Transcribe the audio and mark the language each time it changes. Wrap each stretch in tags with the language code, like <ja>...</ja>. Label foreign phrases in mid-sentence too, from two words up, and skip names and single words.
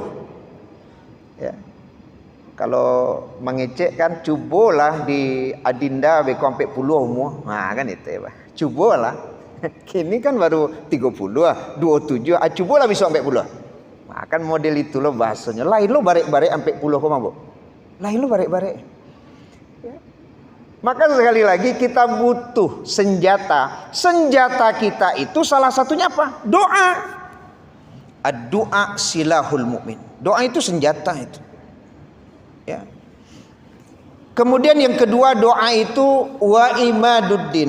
<id>Ya. Kalau mengecek kan, cobalah di adinda beko sampai puluh umur. Nah kan itu ya, Pak. Cobalah. Kini kan baru 30, 27, cobalah bisa sampai puluh. Nah, kan model itu loh bahasanya.</id> <min>Lain lo barek-barek sampai puluh koma, Bu. Lain lo barek-barek.</min> <id>Ya. Maka sekali lagi kita butuh senjata. Senjata kita itu salah satunya apa?</id> <ar>Doa. الدعاء سلاح المؤمن.</ar> <id>Doa itu senjata itu. Ya. Kemudian yang kedua, doa itu</id> <ar>وعماد الدين.</ar>